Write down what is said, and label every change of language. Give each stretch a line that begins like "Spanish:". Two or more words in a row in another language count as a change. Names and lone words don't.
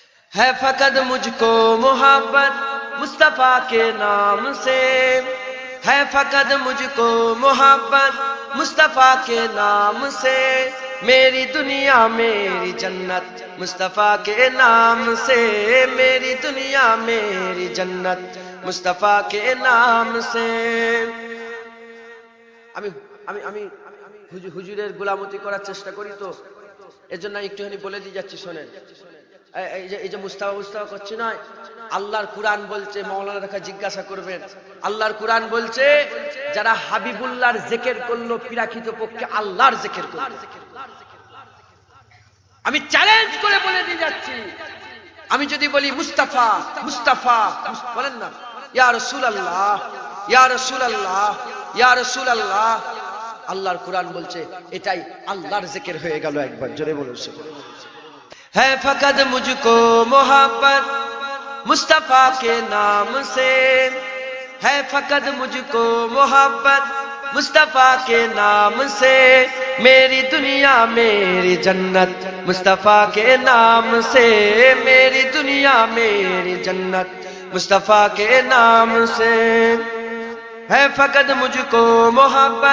Urdu: ہے فقط مجھ کو محبت مصطفیٰ کے نام سے، ہے فقط مجھ کو محبت مصطفیٰ کے نام سے، میری دنیا میری جنت مصطفیٰ کے نام سے، میری دنیا میری جنت مصطفیٰ کے نام سے۔
Bangla: আমি হুজুরের গোলামতি করার চেষ্টা করি, তো এর জন্য একটুখানি বলে দিয়ে যাচ্ছি, শোনেন। এই যে মুস্তাফা করছে না, আল্লাহর কুরআন বলছে, মাওলানা দেখা জিজ্ঞাসা করবেন, আল্লাহর কুরআন বলছে যারা হাবিবুল্লাহর জিকির করলো প্রকৃত পক্ষে আল্লাহর জিকির করলো। আমি চ্যালেঞ্জ করে বলে দিয়ে যাচ্ছি, আমি যদি বলি মুস্তাফা মুস্তাফা বলেন না,
Arabic: يا رسول الله يا رسول الله يا رسول الله,
Bangla: আল্লাহর কুরআন বলছে এটাই আল্লাহর জিকির হয়ে গেল। একবার জোরে বলুন।
Urdu: ہے فقط مجھ کو محبت مصطفیٰ کے نام سے، ہے فقط مجھ کو محبت مصطفیٰ کے نام سے، میری دنیا میری جنت مصطفیٰ کے نام سے، میری دنیا میری جنت مصطفیٰ کے نام سے، ہے فقط مجھ کو محبت